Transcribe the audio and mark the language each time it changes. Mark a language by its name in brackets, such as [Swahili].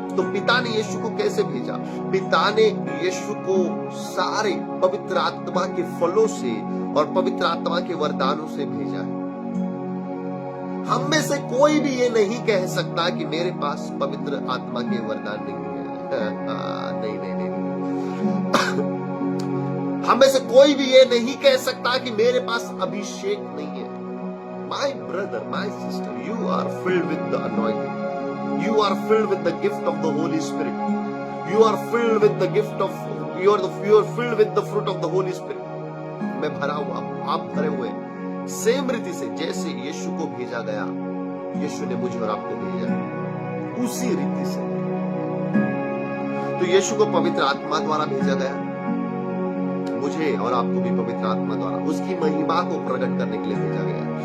[Hindi] तो पिता ने यीशु को कैसे भेजा? पिता ने यीशु को सारे पवित्र आत्मा के फलों से और पवित्र आत्मा के वरदानों से भेजा है। हम में से कोई भी ये नहीं कह सकता कि मेरे पास पवित्र आत्मा के वरदान नहीं है। नहीं। हम में से कोई भी ये नहीं कह सकता कि मेरे पास अभिषेक नहीं है। [English] My brother, my sister, you are filled with the anointing. You are filled with the gift of the Holy Spirit. You are filled with the gift of, you are filled with the fruit of the Holy Spirit. [Hindi] मैं भरा हुआ, आप भरे हुए। Same रीति से जैसे यीशु को भेजा गया, यीशु ने मुझे और आपको भेजा, उसी रीति से। तो यीशु को पवित्र आत्मा द्वारा भेजा गया, मुझे और आपको भी पवित्र आत्मा द्वारा उसकी महिमा को प्रकट करने के लिए भेजा गया।